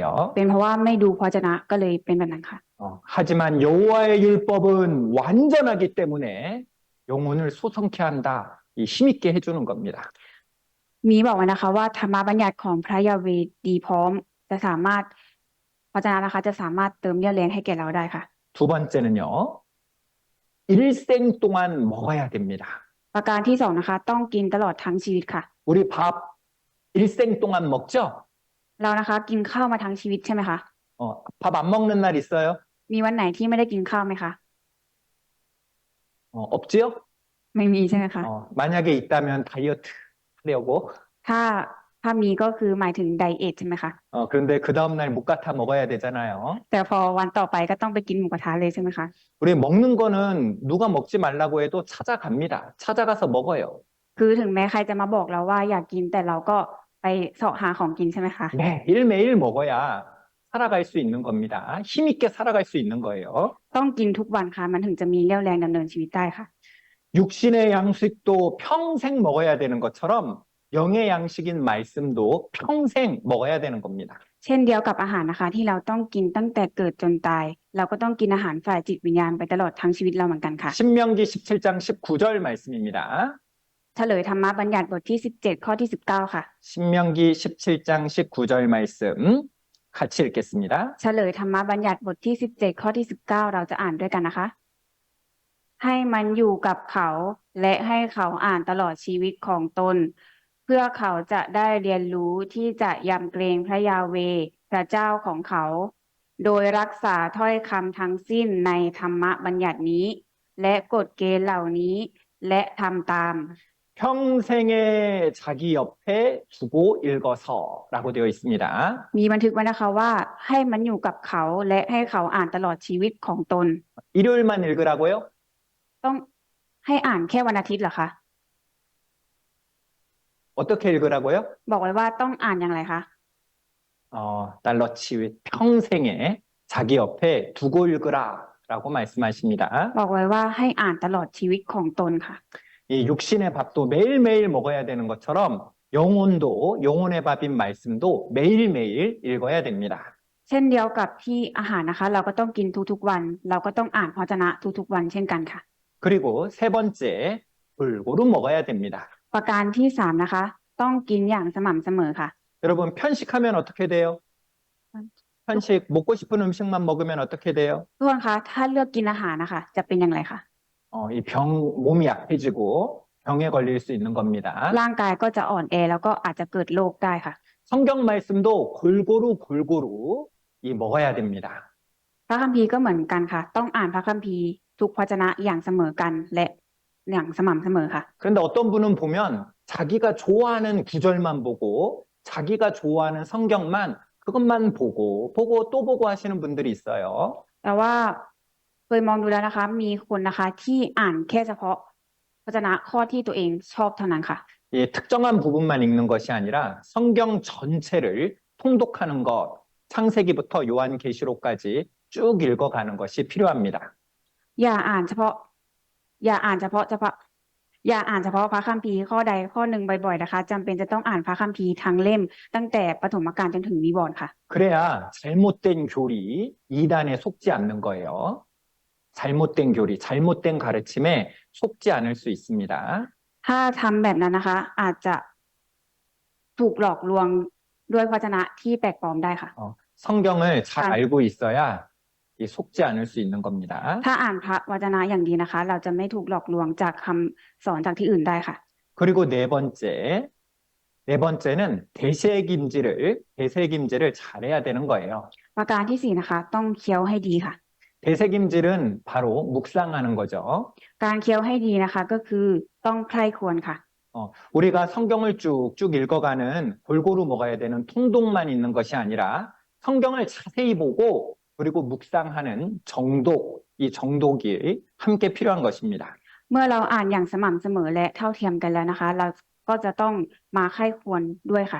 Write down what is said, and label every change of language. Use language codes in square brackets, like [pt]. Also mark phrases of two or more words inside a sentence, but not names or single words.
[th] เป็นเพราะว่าไม่ดูพระวจนะก็เลยเป็นแบบนั้นค่ะ [ko] 하지만 여호와의 율법은 완전하기 때문에 영혼을 소성케 한다. 이 힘있게 해주는 겁니다. [th] มีบอกไว้นะคะว่าธรรมบัญญัติของพระยาเวห์ดีพร้อมจะสามารถพระวจนะนะคะจะสามารถเติมเรี่ยวแรงให้แก่เราได้ค่ะ [ko] 두 번째는요. 일생 동안 먹어야 됩니다. [th] ประการที่สองนะคะ ต้องกินตลอดทั้งชีวิตค่ะ [ko] 우리 밥 일생 동안 먹죠? [th] เรานะคะกินข้าวมาทั้งชีวิตใช่ไหมคะ [ko] 밥 안 먹는 날 있어요? [th] มีวันไหนที่ไม่ได้กินข้าวไหมคะ [ko] 없지요? [th] ไม่มีใช่ไหมคะ [ko] 만약에 있다면 다이어트 하려고 [th] ถ้าถ้ามีก็คือหมายถึงไดเอทใช่ไหมคะ [ko] 그런데 그 다음날 묵가타 먹어야 되잖아요. [th] แต่พอวันต่อไปก็ต้องไปกินหมูกระทะเลยใช่ไหมคะ [ko] 우리 먹는 거는 누가 먹지 말라고 해도 찾아갑니다. 찾아가서 먹어요. [th] คือถึงแม้ใครจะมาบอกเราว่าอยากกินแต่เราก็ไปเสาะหาของกินใช่ไหมคะ [ko] 매일매일 먹어야 살아갈 수 있는 겁니다. 힘있게 살아갈 수 있는 거예요. [th] ต้องกินทุกวันค่ะมันถึงจะมีเรี่ยวแรงดำเนินชีวิตได้ค่ะ [ko] 육신의 양식도 평생 먹어야 되는 것처럼 영의 양식인 말씀도 평생 먹어야 되는 겁니다. [th] เช่นเดียวกับอาหารนะคะที่เราต้องกินตั้งแต่เกิดจนตาย เราก็ต้องกินอาหารฝ่ายจิตวิญญาณไปตลอดทั้งชีวิตเราเหมือนกันค่ะ [ko] 신명기 17장 19절 말씀입니다. [th] เฉลยธรรมบัญญัติบทที่17ข้อที่19ค่ะ [ko] 신명기 17장 19절 말씀 같이 읽겠습니다. [th] เฉลยธรรมบัญญัติบทที่17ข้อที่19เราจะอ่านด้วยกันนะคะ ให้มันอยู่กับเขาและให้เขาอ่านตลอดชีวิตของตน เพื่อเขาจะได้เรียนรู้ที่จะยำเกรงพระยาเวห์พระเจ้าของเขา โดยรักษาถ้อยคำทั้งสิ้นในธรรมบัญญัตินี้ และกฎเกณฑ์เหล่านี้ และทำตาม [ko] 평생에 자기 옆에 두고 읽어서라고 되어 있습니다. [th] มีบันทึกไว้นะคะว่าให้มันอยู่กับเขาและให้เขาอ่านตลอดชีวิตของตน [ko] 일요일만 읽으라고요? [th] ต้องให้อ่านแค่วันอาทิตย์เหรอคะ [ko] 어떻게 읽으라고요? [th] บอกไว้ว่าต้องอ่านอย่างไรคะ [ko] 달러치 평생에 자기 옆에 두고 읽으라라고 말씀하십니다. [th] บอกไว้ว่าให้อ่านตลอดชีวิตของตนค่ะ [ko] 이 육신의 밥도 매일매일 먹어야 되는 것처럼 영혼의 밥인 말씀도 매일매일 읽어야 됩니다. [th] เช่นเดียวกับที่อาหารนะคะ เราก็ต้องกินทุกๆวัน เราก็ต้องอ่านพระวจนะทุกๆวันเช่นกันค่ะ [ko] 그리고 세 번째, 골고루 먹어야 됩니다. [th] ประการที่3นะคะ ต้องกินอย่างสม่ำเสมอค่ะ [ko] 여러분 편식하면 어떻게 돼요? 편식 먹고 싶은 음식만 먹으면 어떻게 돼요? [th] ทุกคนคะถ้าเลือกกินอาหารนะคะ จะเป็นอย่างไรคะ [ko] 이 몸이 약해지고 병에 걸릴 수 있는 겁니다. [th] ร่างกายก็จะอ่อนแอแล้วก็อาจจะเกิดโรคได้ค่ะ [ko] 성경 말씀도 골고루 먹어야 됩니다. [th] พระคัมภีร์ก็เหมือนกันค่ะ ต้องอ่านพระคัมภีร์ทุกพระวจนะอย่างเสมอกันและอย่างสม่ำเสมอค่ะ [ko] 그런데 어떤 분은 보면 자기가 좋아하는 구절만 보고 자기가 좋아하는 성경만 그것만 보고 또 보고 하시는 분들이 있어요. [th] แต่ว่าเคยมองดูแล้วนะคะ มีคนนะคะที่อ่านแค่เฉพาะพระวจนะข้อที่ตัวเองชอบเท่านั้นค่ะ [ko] 특정한 부분만 읽는 것이 아니라 성경 전체를 통독하는 것, 창세기부터 요한계시록까지 쭉 읽어가는 것이 필요합니다. [th] อย่าอ่านเฉพาะอย่าอ่านเฉพาะพระคัมภีร์ข้อใดข้อหนึ่งบ่อยๆนะคะจำเป็นจะต้องอ่านพระคัมภีร์ทั้งเล่มตั้งแต่ปฐมกาลจนถึงนิวรณ์ค่ะ [ko] 그래야 잘못된 교리, 이단에 속지 않는 거예요. 잘못된 교리, 잘못된 가르침에 속지 않을 수 있습니다. [th] ถ้าทำแบบนั้นนะคะ อาจจะถูกหลอกลวงด้วยพระวจนะที่แปลกปลอมได้ค่ะ [ko] 성경을 잘 아. 알고 있어야 속지 않을 수 있는 겁니다. [th] ถ้าอ่านพระวจนะอย่างดีนะคะ เราจะไม่ถูกหลอกลวงจากคำสอนจากที่อื่นได้ค่ะ [ko] 그리고 네 번째는 대세김질을 잘해야 되는 거예요. [th] ประการที่4นะคะ ต้องเคี้ยวให้ดีค่ะ [ko] 대세김질은 바로 묵상하는 거죠. [th] การเคี้ยวให้ดีนะคะ ก็คือต้องใคร่ควรค่ะ [ko] 우리가 성경을 쭉쭉 읽어가는 골고루 먹어야 되는 통독만 있는 것이 아니라 성경을 자세히 보고 그리고 묵상하는 이 정독이 함께 필요한 것입니다. [th] เมื่อเราอ่านอย่างสม่ำเสมอและเท่าเทียมกันแล้วนะคะ เราก็จะต้องมาใคร่ควรด้วยค่ะ